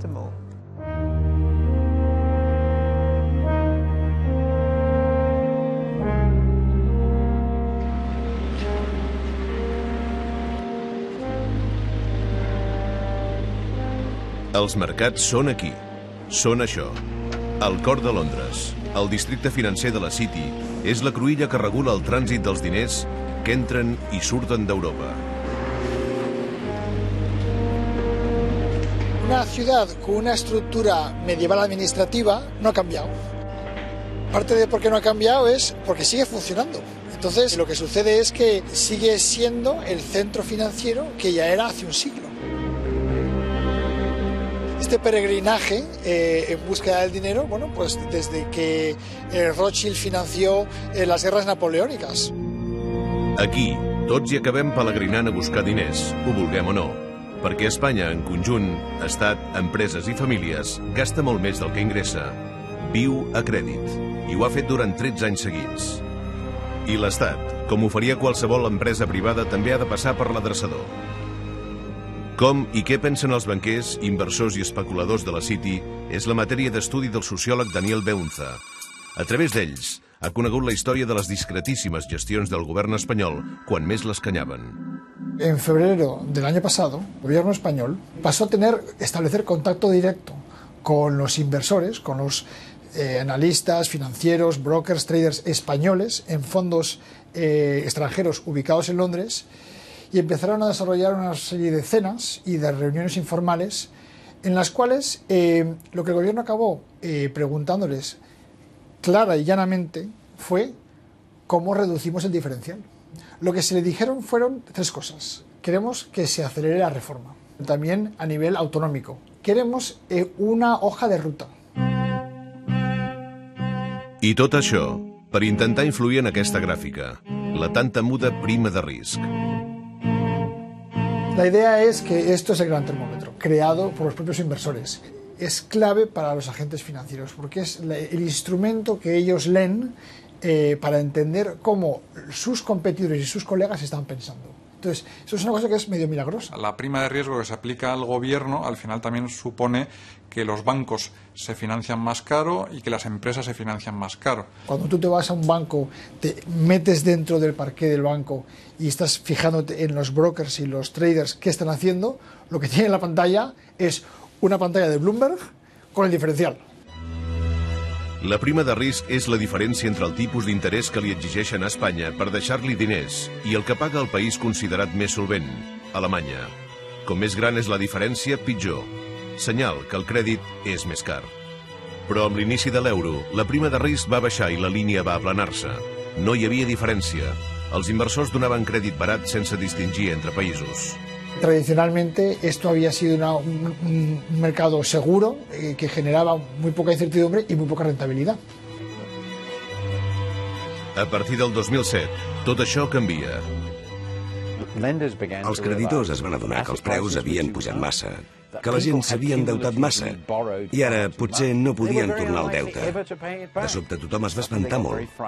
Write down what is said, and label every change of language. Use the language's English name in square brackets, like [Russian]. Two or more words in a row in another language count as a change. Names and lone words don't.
[Catalan] Els mercats són aquí. Són això. El cor de Londres, el districte financer de la City, és la cruïlla que regula el trànsit dels diners que entren i surten d'Europa. [Spanish] Una ciudad con una estructura medieval administrativa no ha cambiado. Parte de por qué no ha cambiado es porque sigue funcionando. Entonces, lo que sucede es que sigue siendo el centro financiero que ya era hace un siglo. Este peregrinaje en búsqueda del dinero, bueno, pues desde que Rothschild financió las guerras napoleónicas. Aquí, [Catalan] tots hi acabem pelegrinant a buscar diners, ho vulguem o no, perquè Espanya, en conjunt, estat, empreses i famílies, gasta molt més del que ingressa. Viu a crèdit, i ho ha fet durant 13 anys seguits. I l'Estat, com ho faria qualsevol empresa privada, també ha de passar per l'adreçador. Com i què pensen els banquers, inversors i especuladors de la City és la matèria d'estudi del sociòleg Daniel Beunza. A través d'ells, ha conegut la història de les discretíssimes gestions del govern espanyol quan més l'escanyaven. [Spanish] En febrero del año pasado, el gobierno español pasó a establecer contacto directo con los inversores, con los analistas, financieros, brokers, traders españoles en fondos extranjeros ubicados en Londres, y empezaron a desarrollar una serie de cenas y de reuniones informales en las cuales lo que el gobierno acabó preguntándoles clara y llanamente fue cómo reducimos el diferencial. Lo que se le dijeron fueron tres cosas. Queremos que se acelere la reforma. También a nivel autonómico. Queremos una hoja de ruta. [Catalan] I tot això per intentar influir en aquesta gràfica, la tan temuda prima de risc. [Spanish] La idea es que esto es el gran termómetro, creado por los propios inversores. Es clave para los agentes financieros, porque es el instrumento que ellos leen para entender cómo sus competidores y sus colegas están pensando. Entonces, eso es una cosa que es medio milagrosa. La prima de riesgo que se aplica al gobierno al final también supone que los bancos se financian más caro y que las empresas se financian más caro. Cuando tú te vas a un banco, te metes dentro del parqué del banco y estás fijándote en los brokers y los traders qué están haciendo, lo que tiene en la pantalla es una pantalla de Bloomberg con el diferencial. [Catalan] La prima de risc és la diferència entre el tipus d'interès que li exigeixen a Espanya per deixar-li diners i el que paga el país considerat més solvent, Alemanya. Com més gran és la diferència, pitjor. Senyal que el crèdit és més car. Però amb l'inici de l'euro, la prima de risc va baixar i la línia va aplanar-se. No hi havia diferència. Els inversors donaven crèdit barat sense distingir entre països. [Spanish] Tradicionalmente esto había sido un mercado seguro que generaba muy poca incertidumbre y muy poca rentabilidad. [Catalan] A partir del 2007, tot això canvia. Els creditors es van adonar que els preus havien pujat massa que la gent s'havia endeutat massa i ara potser no podien tornar el deute. De sobte tothom es va espantar molt.